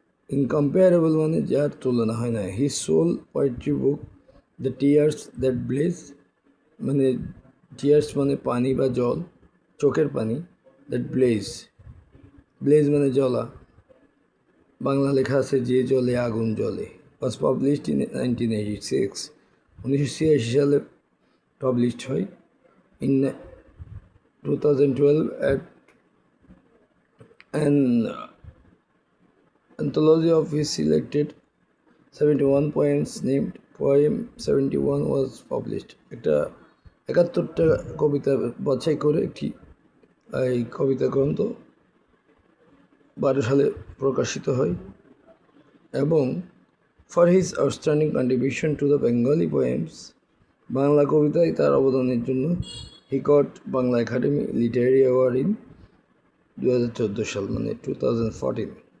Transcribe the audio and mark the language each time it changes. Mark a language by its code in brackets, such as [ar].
[bn] Incomparable মানে যার তুলনা হয় না। [en] his soul poetry book the tears that blaze, [bn] মানে টিয়ার্স মানে পানি বা জল, চোখের পানি, দ্যাট ব্লেজ, ব্লেজ মানে জ্বলা, বাংলা লেখা আছে যে জলে আগুন জ্বলে, [en] was published in 1986, [bn] 1986 সালে পাবলিশড হয়। [en] In 2012 at an anthology of his selected 71 poems named Poem 71 was published. [bn] একটা 71টা কবিতা বাছাই করে একটি এই কবিতা গ্রন্থ 12 সালে প্রকাশিত হয়। [en] এবং for his outstanding contribution to the Bengali poems [bn] Bangla কবিতায় তার অবদানের জন্য [en] he got Bangla Academy literary award in 2014 [bn] সাল, মানে 2014।